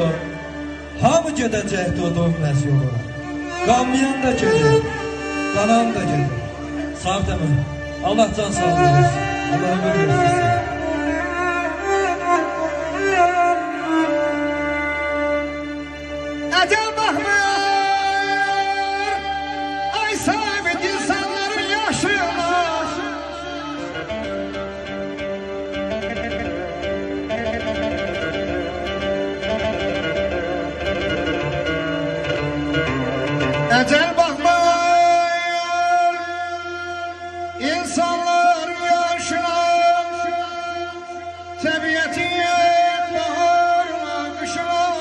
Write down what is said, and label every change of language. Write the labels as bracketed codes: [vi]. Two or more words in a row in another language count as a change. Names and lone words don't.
[az] Hamı gedəcəkdi o dönməz yolu. Qanmayan da gedir, qanan da gedir. Sağ demir, Allah can sağlığı versin, Allah ömür versin. Əcəl baxmır, ay sabit insanların yaşına. [tr] Ecel bakmıyor insanlar yaşına, tabiatın baharına kışına.